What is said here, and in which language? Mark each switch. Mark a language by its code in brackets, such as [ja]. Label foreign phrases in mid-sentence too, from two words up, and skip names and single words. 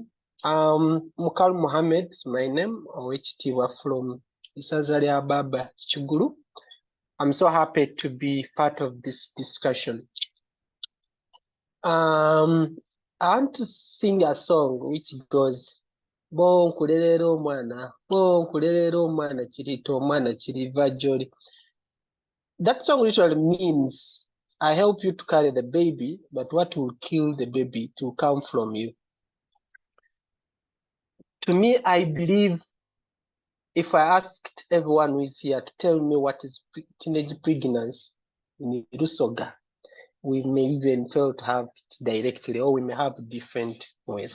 [en] Mukal Mohammed is my name, which Tiwa from Isazalia Baba Chuguru. I'm so happy to be part of this discussion. I want to sing a song which goes, [xog] Bon kulelero mwana chirito mwana chiriva joli. [en] That song literally means, I help you to carry the baby, but what will kill the baby to come from you. To me, I believe if I asked everyone who is here to tell me what is teenage pregnancy in Busoga, we may even fail to have it directly, or we may have different ways.